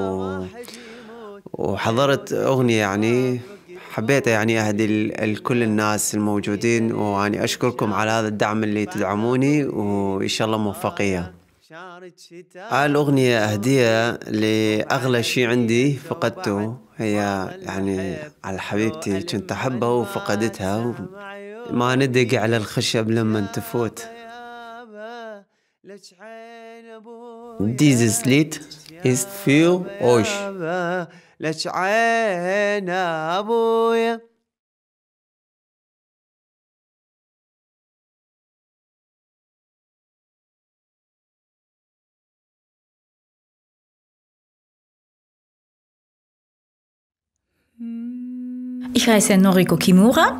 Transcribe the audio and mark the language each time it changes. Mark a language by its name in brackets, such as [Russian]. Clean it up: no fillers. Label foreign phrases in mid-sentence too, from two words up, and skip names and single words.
[Arabic] وحضرت أغنية يعني حبيت يعني أهدي لكل الناس الموجودين، وأني أشكركم على هذا الدعم اللي تدعموني، وإن شاء الله موفقية. الأغنية أهدية لأغلى شيء عندي فقدته، هي يعني على حبيبتي كنت أحبها وفقدتها. ما ندق على الخشب لما تفوت. [German] Dieses Lied ist für euch. [Arabic] لك عين أبويا. [German] Ich heiße Noriko Kimura.